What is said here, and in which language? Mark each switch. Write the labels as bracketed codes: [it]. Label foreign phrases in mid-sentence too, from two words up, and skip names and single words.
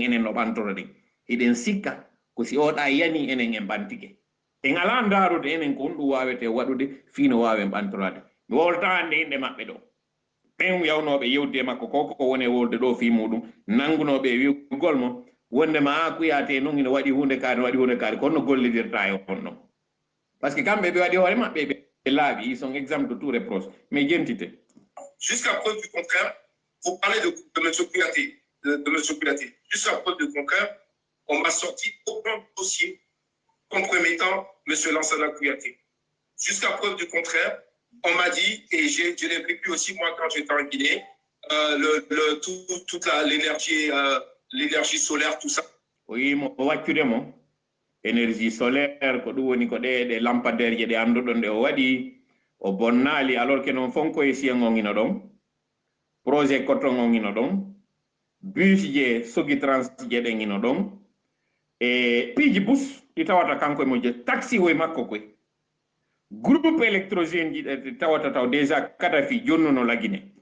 [ff] enen no ɓantoro ɗen eɗen sikka ko si oɗa yani enen en ɓantike en ala darude enen ko ɗum wawete waɗude fino wawen ɓantorade mi wolta hande inɗe maɓɓe ɗo ɓen yawnoɓe yewde makko koko woni e wolde ɗo fi muɗum nangunoɓe wiwgol mo wondema a kuyate noon ina waɗi hunde kaari kono gollidirta e on ɗon [fr] par ce que [ff] kamɓe ɓe waɗi hoore maɓɓe ɓe laaɓi [fr] ils sont exemples de tout reproche [ff] mais jentite [fr] jusqu'à preuve du contraire vous parlez de M. Kouyaté de M. Kouyaté jusqu'à preuve du contraire on m'a sorti aucun dossier compromettant M. Lansana Kouyaté jusqu'à preuve du contraire on m'a dit et je l'ai vécu aussi moi quand j'étais en Guinée toute l'énergie solaire, tout ça. Oui, [ff] mo waccude mo [fr] énergie solaire [ff] ko ɗum woni ko ɗe lampadaire je ɗe annduɗon ɗe o waɗi o bonnali [fr] alors que [ff] non fonko e siyen on ino ɗon [fr] projet coton [ff] on ino ɗon bus je sogi trans je ɗen ino ɗon e piiji bus ɗi tawata kanko e mo je taxi woye makko koye [fr] groupe électrogène [ff] ji ɗe tawata taw déjà Kadafi jonnuno lagine